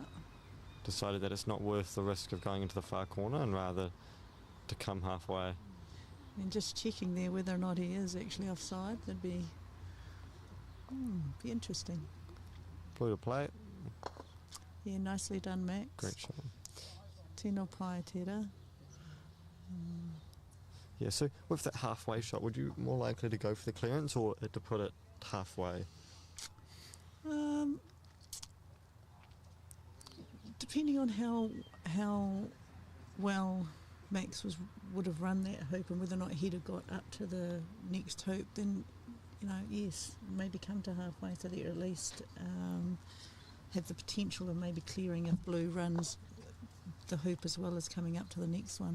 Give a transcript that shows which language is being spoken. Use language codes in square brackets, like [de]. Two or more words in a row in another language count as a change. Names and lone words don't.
[en] Decided that it's not worth the risk of going into the far corner and rather to come halfway. And just checking there whether or not he is actually offside, that'd be interesting. Blue to play. Yeah, nicely done, Max. Great shot. [mi] Tino pai tera. [en] Yeah, so with that halfway shot, would you more likely to go for the clearance or to put it halfway? Depending on how well Max would have run that hoop and whether or not he'd have got up to the next hoop, then yes, maybe come to halfway so that you at least have the potential of maybe clearing if blue runs the hoop as well as coming up to the next one.